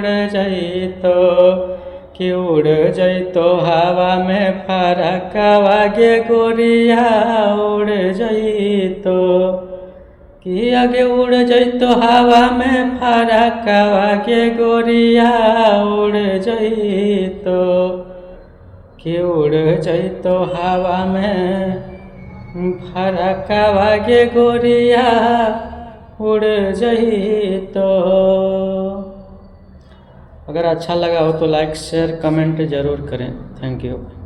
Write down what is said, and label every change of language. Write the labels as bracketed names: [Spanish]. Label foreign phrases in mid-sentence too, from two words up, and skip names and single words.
[Angika] जइतो कि उड़ जइतो हवा में फरकावा, गे गोरिया उड़ जइतो कि आगे उड़ जइतो हवा में फरकावा, गे गोरिया उड़ जइतो कि उड़ जइतो हवा में फरकावा, गे गोरिया उड़ जइतो। [Hindi] अगर अच्छा लगा हो तो [English] like share comment [Hindi] ज़रूर करें। [English] Thank you.